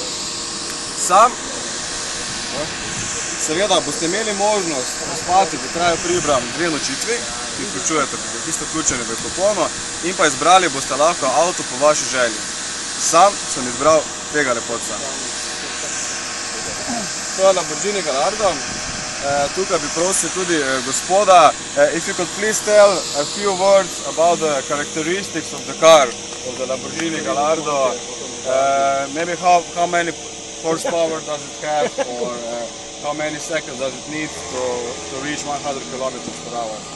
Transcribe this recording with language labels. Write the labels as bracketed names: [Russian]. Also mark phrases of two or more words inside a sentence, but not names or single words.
[Slovenian] Seveda boste imeli možnost spati v kraju Pribram 2 nočitvi, ki vključujete tisto vključene v kupono, in pa izbrali boste lahko avto po vaši želji. Sam sem izbral tega lepotca. To je Lamborghini Gallardo. Tukaj bi prosil tudi gospoda, [English] if you could please tell a few words about the characteristics of the car, of the Lamborghini Gallardo. Maybe how many horsepower does it have, or how many seconds does it need to reach 100 kilometers per hour?